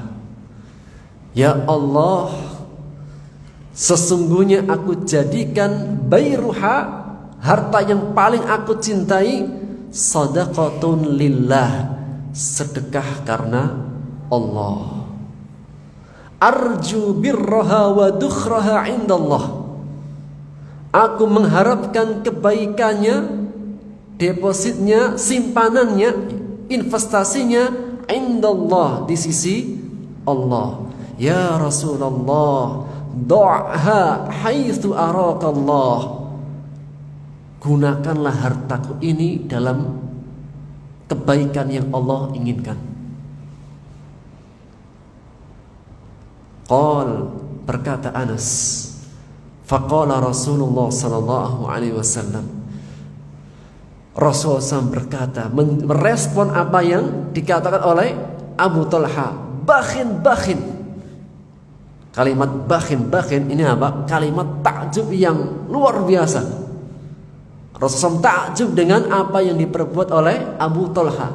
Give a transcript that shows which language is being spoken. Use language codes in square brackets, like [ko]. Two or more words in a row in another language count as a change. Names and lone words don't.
[ar] يا الله, [id] sesungguhnya aku jadikan Bayruha, harta yang paling aku cintai, [ar] صدقة لله, [id] sedekah karena Allah. [ar] أرجو برها وذخرها عند الله. [id] Aku mengharapkan kebaikannya, depositnya, simpanannya, investasinya indallah, di sisi Allah. [ar] يا رسول الله ضعها حيث أراك الله. [id] Gunakanlah hartaku ini dalam kebaikan yang Allah inginkan. [ar] Qal, berkata Anas, فقال رسول الله صلى الله عليه وسلم, [id] Rasulullah SAW berkata, merespon apa yang dikatakan oleh Abu Talha, bakhin. Kalimat bakhin ini apa? Kalimat takjub yang luar biasa. Rasulullah SAW takjub dengan apa yang diperbuat oleh Abu Talha.